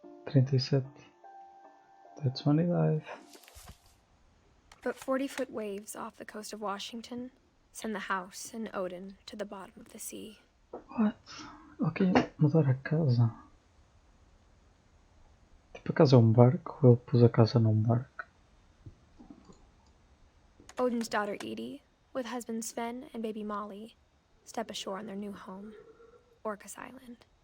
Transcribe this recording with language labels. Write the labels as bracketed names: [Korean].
[English] 37. That's when he died. But 40-foot waves off the coast of Washington send the house and Odin to the bottom of the sea. [Portuguese] What? Ok, mudar a casa. Tipo, a casa é um barco, ele pôs a casa num barco. [English] Odin's daughter Edie, with husband Sven and baby Molly, step ashore on their new home, Orcas Island.